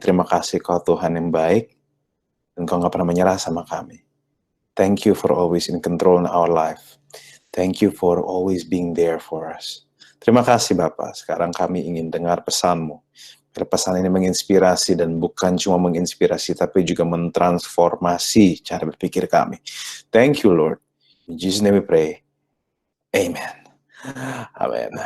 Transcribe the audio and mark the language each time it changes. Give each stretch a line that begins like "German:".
Indonesian: Terima kasih kau Tuhan yang baik, dan kau gak pernah menyerah sama kami.
English: Thank you for always in control in our life. Thank you for always being there for us.
Indonesian: Terima kasih Bapak, sekarang kami ingin dengar pesan-Mu. Biar pesan ini menginspirasi dan bukan cuma menginspirasi, tapi juga mentransformasi cara berpikir kami.
English: Thank you Lord. In Jesus' name we pray. Amen. Amin.